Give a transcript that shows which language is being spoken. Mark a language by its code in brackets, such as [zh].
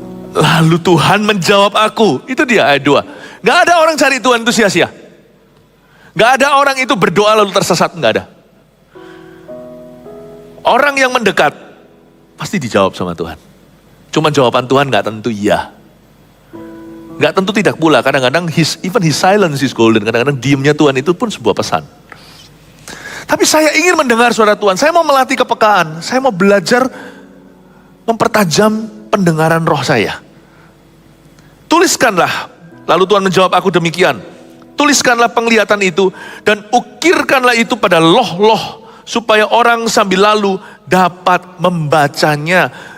[id] Lalu Tuhan menjawab aku. Itu dia ayat 2. Gak ada orang cari Tuhan itu sia-sia. Gak ada orang itu berdoa lalu tersesat. Gak ada. Orang yang mendekat pasti dijawab sama Tuhan. Cuma jawaban Tuhan gak tentu iya. Gak tentu tidak pula. Kadang-kadang [en] even his silence is golden. [id] Kadang-kadang diamnya Tuhan itu pun sebuah pesan. Tapi saya ingin mendengar suara Tuhan. Saya mau melatih kepekaan. Saya mau belajar mempertajam pendengaran roh saya. Tuliskanlah. Lalu Tuhan menjawab aku demikian. Tuliskanlah penglihatan itu dan ukirkanlah itu pada loh-loh supaya orang sambil lalu dapat membacanya.